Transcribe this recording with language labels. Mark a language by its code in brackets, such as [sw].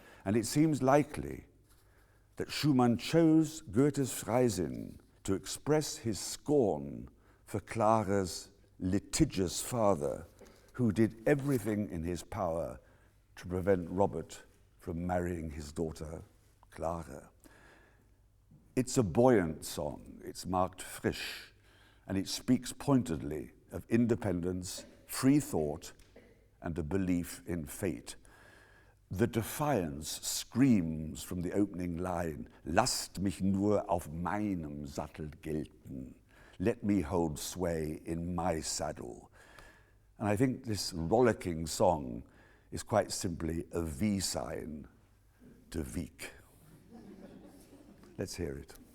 [en] and it seems likely that Schumann chose Goethe's Freisinn to express his scorn for Clara's litigious father, who did everything in his power to prevent Robert from marrying his daughter, Clara. It's a buoyant song, it's marked frisch, and it speaks pointedly of independence, free thought, and a belief in fate. The defiance screams from the opening line, [de] "Lasst mich nur auf meinem Sattel gelten. [en] Let me hold sway in my saddle." And I think this rollicking song is quite simply a V sign to Wieck. Let's hear it.